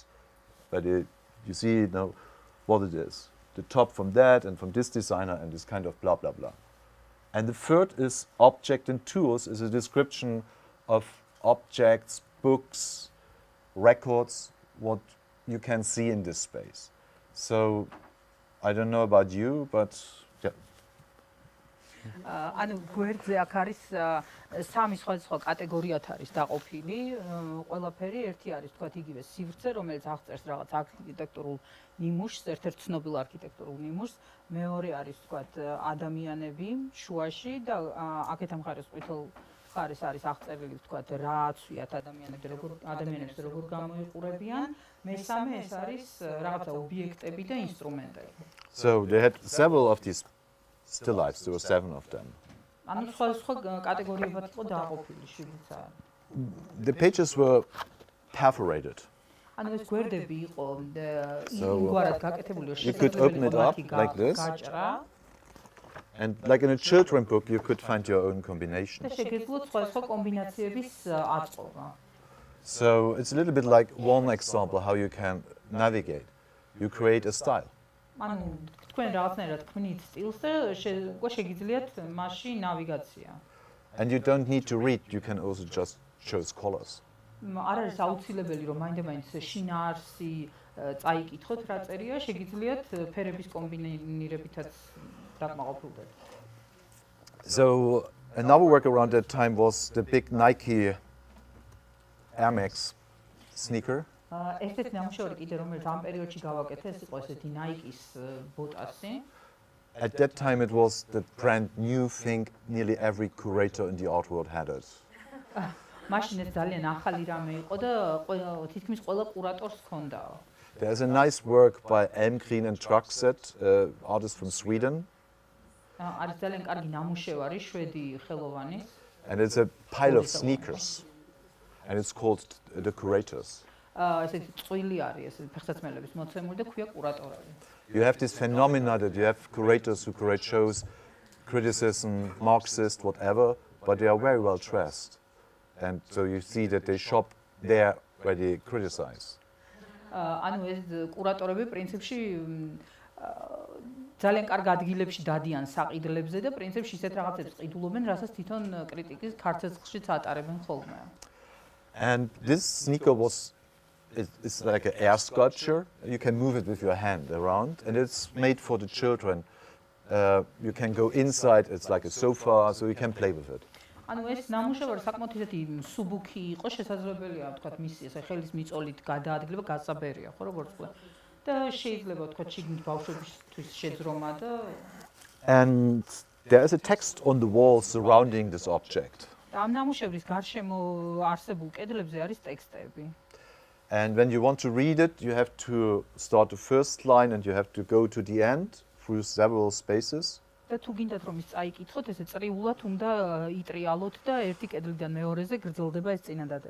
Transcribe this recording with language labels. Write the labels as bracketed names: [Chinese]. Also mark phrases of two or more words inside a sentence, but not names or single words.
[English] But you see what it is, the top from that and from this designer and this kind of blah, blah, blah. And the third is object and tools, is a description of objects, books, records, what you can see in this space. So I don't know about you, but yeah. [Georgian] ანუ გვერდზე აქ არის სამი სხვადასხვა კატეგორიათ არის დაყოფილი. ყველაფერი ერთი არის თქვათ იგივე სივრცე, რომელიც აღწერს რაღაც არქიტექტურულ ნიმუშს, ერთ-ერთ ცნობილ არქიტექტურულ ნიმუშს. მეორე არის თქვათ ადამიანები შუაში და აქეთ ამ მხარეს ყვითელ მხარეს არის აღწერილი თქვათ რა აცვიათ ადამიანებს როგორ გამოიყურებიან. მესამე ეს არის რაღაცა ობიექტები და ინსტრუმენტები. [English] So they had several of these still lifes, there were 7 of them. [Georgian] ანუ სხვა კატეგორიებად იყო დაყოფილი შიგნიცა. [English] The pages were perforated. [Georgian] ანუ ეს გვერდები იყო იმგვარად გაკეთებული, [English] You could open it up like this. And like in a children book, you could find your own combination. [Georgian] და შეგეძლოთ სხვა კომბინაციების აწყობა. [English] So it's a little bit like one example how you can navigate. You create a style. [Georgian] ანუ თქვენ რაღაცნაირად ქმნით სტილს და უკვე შეგიძლიათ მასში ნავიგაცია. [English] And you don't need to read, you can also just choose colors. [Georgian] არ არის აუცილებელი რომ მაინდა-მაინც შინაარსი წაიკითხოთ რა წერია, შეგიძლიათ ფერების კომბინირებითაც დაკმაყოფილდეთ. [English] So another work around that time was the big Nike Air Max sneaker. [Georgian] ერთ-ერთი ნამუშევარი კიდე რომელიც ამ პერიოდში გავაკეთე, ეს იყო ესეთი Nike-ის ბოტასი. [English] At that time it was the brand new thing, nearly every curator in the art world had it. [Georgian] მაშინ ეს ძალიან ახალი რამე იყო და თითქმის ყველა კურატორს ჰქონდა. [English] There's a nice work by Elmgreen and Truckset, artist from Sweden. [Georgian] არის ძალიან კარგი ნამუშევარი შვედი ხელოვანის. [English] And it's a pile of sneakers. And it's called The Curators. [Georgian] ესეთი წვილი არის, ეს ფეხსაცმელების მოცემული და ქვია კურატორები. [English] You have this phenomena that you have curators who curate shows, criticism, Marxist, whatever, but they are very well dressed. And so you see that they shop there where they criticize. [Georgian] ანუ ეს კურატორები პრინციპში ძალიან კარგ ადგილებში დადიან საყიდლებზე და პრინციპში ისეთ რაღაცებს ყიდულობენ, რასაც თვითონ კრიტიკის ქარცეცხლშიც ატარებენ ხოლმე. [English] And this sneaker it's like an air sculpture. You can move it with your hand around, and it's made for the children. You can go inside, it's like a sofa, so you can play with it. [Georgian] ანუ ეს ნამუშევარი საკმაოდ ისეთი მსუბუქი იყო, შესაძლებელია ვთქვათ მისი ესე ხელის მიწოლით გადაადგილება გასაბერია, ხო როგორც ვთქვი. და შეიძლება ვთქვათ შიგნით ბავშვებისთვის შეძრომა და [English] And there is a text on the wall surrounding this object. [Georgian] ამ ნამუშევრის გარშემო არსებულ კედლებზე არის ტექსტები. [English] And when you want to read it, you have to start the first line and you have to go to the end through several spaces. [Georgian] და თუ გინდათ რომ ის წაიკითხოთ, ესე წრიულად უნდა იტრიალოთ და ერთი კედლიდან მეორეზე გრძელდება ეს წინადადება.